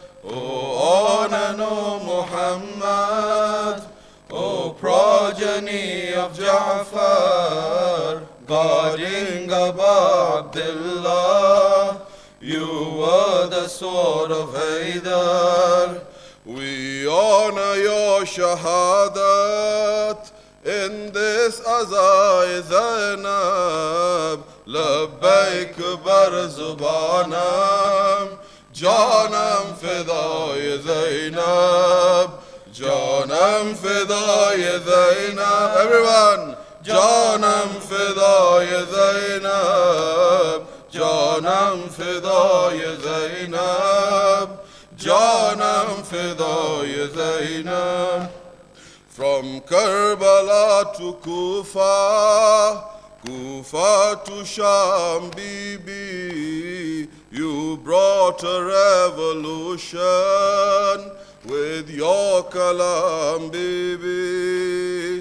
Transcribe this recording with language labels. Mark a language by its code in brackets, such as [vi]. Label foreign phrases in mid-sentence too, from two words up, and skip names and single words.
[en] O Anjuman-e-Mohammadi, O progeny of Ja'far, guarding Abu Abdullah, you were the sword of Haydar. We honor your shahadat in this Aza Zainab. [ur] لبیک بر زبانم، جانم فدائے زینب، جانم فدائے زینب. [en] Everyone, [ur] جانم فدائے زینب. جانم فدای زینب جانم فدای زینب [en] From Karbala to Kufa, Kufa to Sham, Bibi, you brought a revolution with your kalam, Bibi.